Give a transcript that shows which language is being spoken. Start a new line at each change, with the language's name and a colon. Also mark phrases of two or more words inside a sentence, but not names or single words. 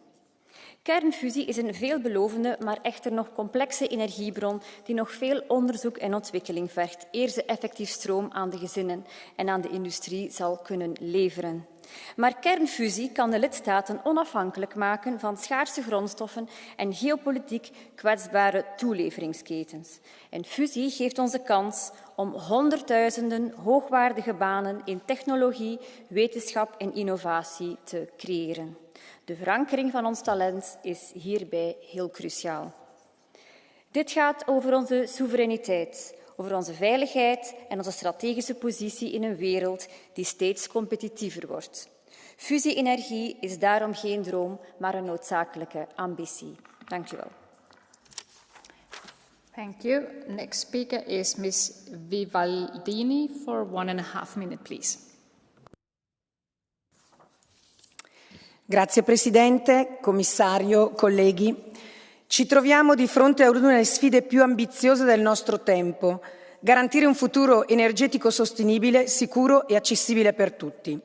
Dutch: Kernfusie is een veelbelovende, maar echter nog complexe energiebron die nog veel onderzoek en ontwikkeling vergt, eer ze effectief stroom aan de gezinnen en aan de industrie zal kunnen leveren. Maar kernfusie kan de lidstaten onafhankelijk maken van schaarse grondstoffen en geopolitiek kwetsbare toeleveringsketens. En fusie geeft ons de kans om honderdduizenden hoogwaardige banen in technologie, wetenschap en innovatie te creëren. De verankering van ons talent is hierbij heel cruciaal. Dit gaat over onze soevereiniteit, over onze veiligheid en onze strategische positie in een wereld die steeds competitiever wordt. Fusie-energie is daarom geen droom, maar een noodzakelijke ambitie. Dank u wel.
English: Thank you. Next speaker is Ms. Vivaldini for 1.5 minutes, please.
Italian: Grazie Presidente, Commissario, colleghi. Ci troviamo di fronte a una delle sfide più ambiziose del nostro tempo: garantire un futuro energetico sostenibile, sicuro e accessibile per tutti.